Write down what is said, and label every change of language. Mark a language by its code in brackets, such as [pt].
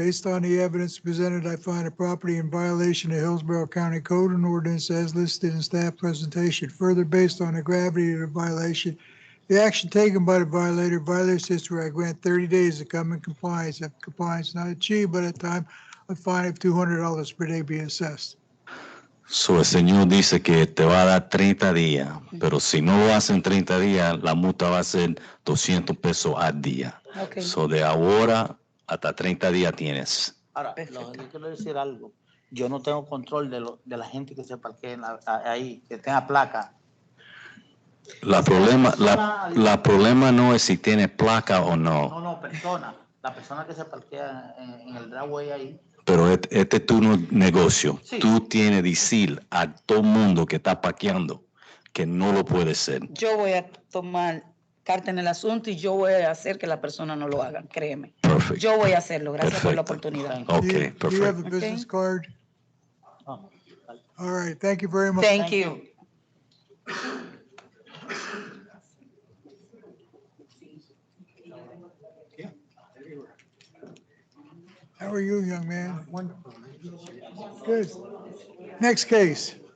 [en] Based on the evidence presented, I find a property in violation of Hillsborough County Code and Ordinance as listed in staff presentation. Further, based on the gravity of the violation, the action taken by the violator's history, I grant 30 days to come in compliance. If compliance not achieved by that time, a fine of $200 per day be assessed. [es] So, el señor dice que te va a dar 30 días, pero si no lo hacen 30 días, la multa va a ser $200 al día. [en] Okay. [es] So, de ahora hasta 30 días tienes. Ahora, yo quiero decir algo. Yo no tengo control de la gente que se parquee ahí, que tenga placa. La problema no es si tienes placa o no. No, persona. La persona que se parquea en el driveway ahí. Pero este es tu negocio. Sí. Tú tienes que decir a todo el mundo que está parqueando que no lo puede ser. Yo voy a tomar carta en el asunto y yo voy a hacer que la persona no lo haga, créeme. [en] Perfect. [es] Yo voy a hacerlo, gracias por la Perfecto. oportunidad. [en] Okay, Do you have perfect. a business card? Oh. All right, thank you very much. Thank you. How are you, young man? Good. Next case.